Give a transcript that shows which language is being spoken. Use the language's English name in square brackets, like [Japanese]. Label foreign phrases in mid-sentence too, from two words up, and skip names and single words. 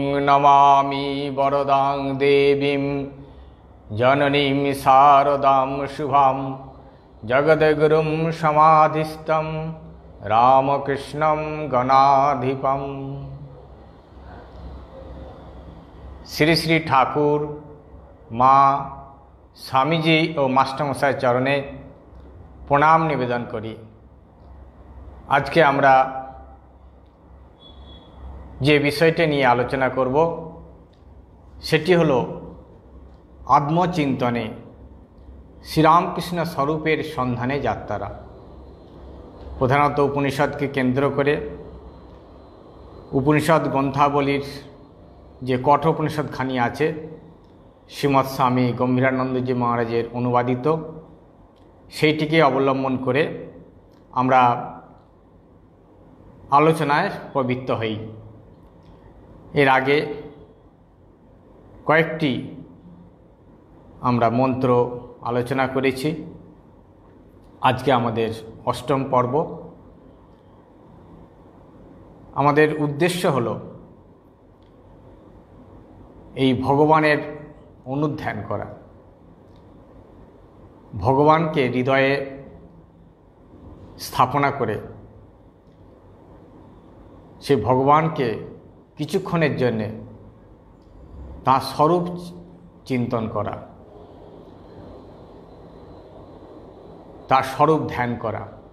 [Sanskrit] नमामि वरदां देवीं जननीं शारदां शुभां जगद्गुरुं समाधिस्थं रामकृष्णं गणाधिपम्। [Bangla] শ্রী শ্রী ঠাকুর মা স্বামীজী ঔর মাস্টারমশাই চরণে প্রণাম নিবেদন করি। আজকে আমরা যে বিষয়টি নিয়ে আলোচনা করব সেটি হলো আত্মচিন্তনে শ্রীরামকৃষ্ণ স্বরূপের সন্ধানে যাত্রা। প্রধানত উপনিষদকে কেন্দ্র করে উপনিষদ গ্রন্থাবলীর যে কঠোপনিষদখানি আছে শ্রীমৎ স্বামী গম্ভীরানন্দজী মহারাজের অনূদিত সেটিকে অবলম্বন করে আমরা আলোচনায় প্রবৃত্ত হই। এর আগে কয়েকটি আমরা মন্ত্র আলোচনা করেছি। আজকে আমাদের অষ্টম পর্ব। আমাদের উদ্দেশ্য হলো এই ভগবানের অনুধ্যান করা, ভগবানকে হৃদয়ে স্থাপনা করে সেই ভগবানকে কিছুক্ষণের জন্য তাঁর স্বরূপ চিন্তন করা, তার স্বরূপ ধ্যান করা।